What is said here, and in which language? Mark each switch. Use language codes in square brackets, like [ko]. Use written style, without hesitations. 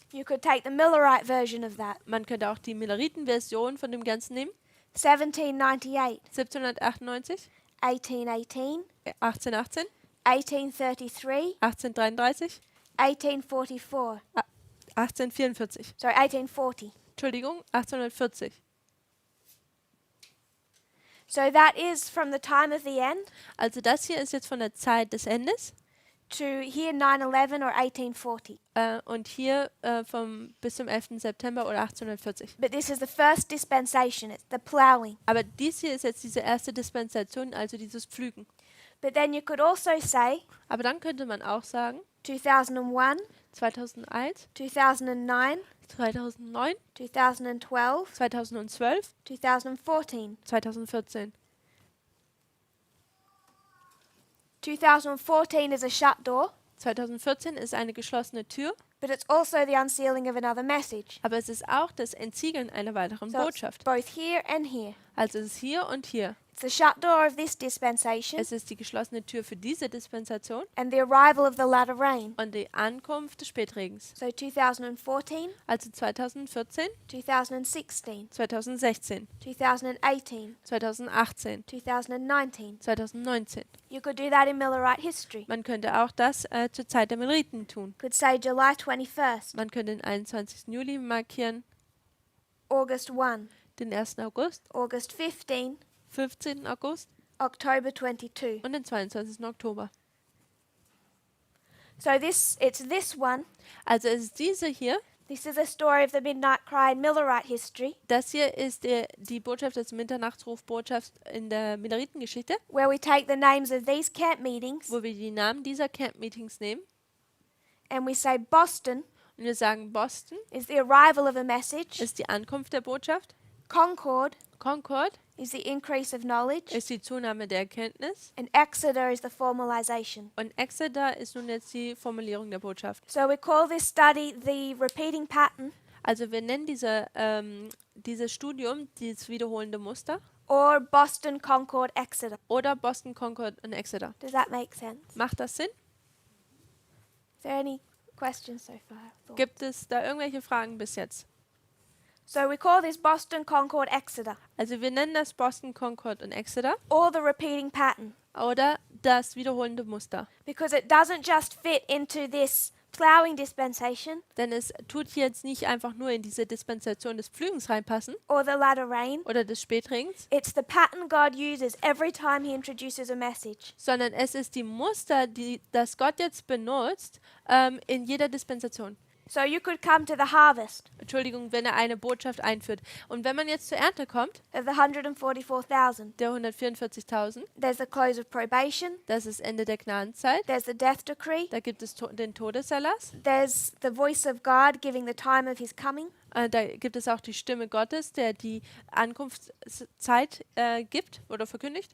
[en] You could take the Millerite version of that. [de] Man könnte auch die Milleriten-Version von dem Ganzen nehmen. [en] 1798, [de] 1798, [en] 1818, [de] 1818, [en] 1833, [de] 1833, [en] 1844. [de] 1844. [en] Sorry, 1840. [de] Entschuldigung, 1840. [en] So that is from the time of the end [de] Also das hier ist jetzt von der Zeit des Endes [en] to here 9/11 or 1840. [de] und hier bis zum 11. September oder 1840. [en] But this is the first dispensation. It's the plowing. [de] Aber dies hier ist jetzt diese erste Dispensation, also dieses Pflügen. [en] But then you could also say [de] Aber dann könnte man auch sagen, [en] 2001, [de] 2001, [en] 2009, [de] 2009, [en] 2012, [de] 2012, [en] 2014. [de] 2014. [en] 2014 is a shut door, [de] 2014 ist eine geschlossene Tür, [en] but it's also the unsealing of another message. [de] aber es ist auch das Entsiegeln einer weiteren [en] So it's [de] Botschaft. [en] both here and here. [de] Also es ist hier und hier. [en] It's the shut door of this dispensation [de] Es ist die geschlossene Tür für diese Dispensation [en] and the arrival of the latter rain. [de] und die Ankunft des Spätregens. [en] So 2014, [de] Also 2014, [en] 2016, [de] 2016, [en] 2018, [de] 2018, [en] 2019. [de] 2019. [en] You could do that in Millerite history. [de] Man könnte auch das zur Zeit der Milleriten tun. [en] Could say July 21st, [de] Man könnte den 21. Juli markieren, [en] August 1, [de] den 1. August, [en] August 15, [de] 15. August [en] October 22. [de] und den 22. Oktober. [en] So it's this one. [de] Also es ist diese hier. [en] This is a story of the Midnight Cry in Millerite history, [de] Das hier ist die Botschaft des Mitternachtsruf-Botschaft in der Milleritengeschichte, [en] where we take the names of these camp meetings [de] wo wir die Namen dieser Camp-Meetings nehmen [en] and we say Boston [de] und wir sagen, Boston [en] is the arrival of a message, [de] ist die Ankunft der Botschaft, [en] Concord [de] Concord [en] is the increase of knowledge, [de] ist die Zunahme der Erkenntnis [en] and Exeter is the formalization. [de] und Exeter ist nun jetzt die Formulierung der Botschaft. [en] So we call this study the repeating pattern [de] Also wir nennen dieses Studium dieses wiederholende Muster [en] or Boston, Concord, Exeter. [de] oder Boston, Concord und Exeter. [en] Does that make sense? [de] Macht das Sinn? [en] Is there any questions so far? Thought. [de] Gibt es da irgendwelche Fragen bis jetzt? [en] So we call this Boston, Concord, Exeter, [de] Also wir nennen das Boston, Concord und Exeter [en] or the repeating pattern, [de] oder das wiederholende Muster. [en] because it doesn't just fit into this plowing dispensation [de] Denn es tut hier jetzt nicht einfach nur in diese Dispensation des Pflügens reinpassen [en] or the latter rain. [de] oder des Spätregens, [en] It's the pattern God uses every time he introduces a message. [de] sondern es ist die Muster, das Gott jetzt benutzt in jeder Dispensation. [en] So you could come to the harvest [de] Entschuldigung, wenn er eine Botschaft einführt. Und wenn man jetzt zur Ernte kommt, [en] of the 144,000. [de] der 144.000, [en] There's the close of probation. [de] das ist Ende der Gnadenzeit, [en] There's the death decree. [de] da gibt es den Todeserlass, [en] There's the voice of God giving the time of his coming. [de] da gibt es auch die Stimme Gottes, der die Ankunftszeit gibt oder verkündigt.